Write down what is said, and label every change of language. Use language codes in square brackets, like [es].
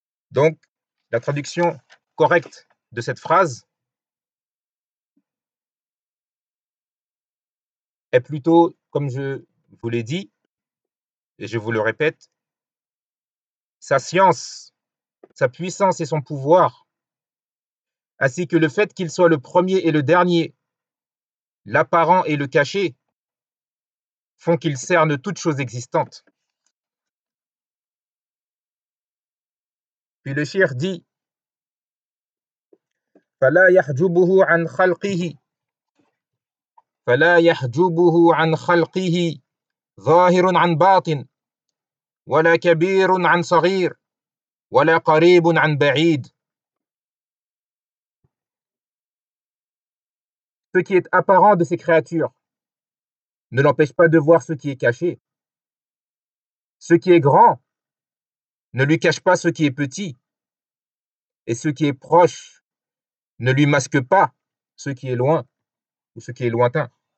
[fr] Donc, la traduction correcte de cette phrase est plutôt, comme je vous l'ai dit, et je vous le répète, sa science, sa puissance et son pouvoir, ainsi que le fait qu'il soit le premier et le dernier, l'apparent et le caché, font qu'il cerne toute chose existante. Puis le shir dit, [ar] فَلَا يَحْجُبُهُ عَنْ خَلْقِهِ فَلَا يَحْجُبُهُ عَنْ خَلْقِهِ ظَاهِرٌ عَنْ بَاطِنٍ وَلَا كَبِيرٌ عَنْ صَغِيرٍ وَلَا قَرِيبٌ عَنْ بَعِيدٍ. [fr] Ce qui est apparent de ces créatures ne l'empêche pas de voir ce qui est caché. Ce qui est grand ne lui cache pas ce qui est petit. Et ce qui est proche ne lui masque pas ce qui est loin ou ce qui est lointain.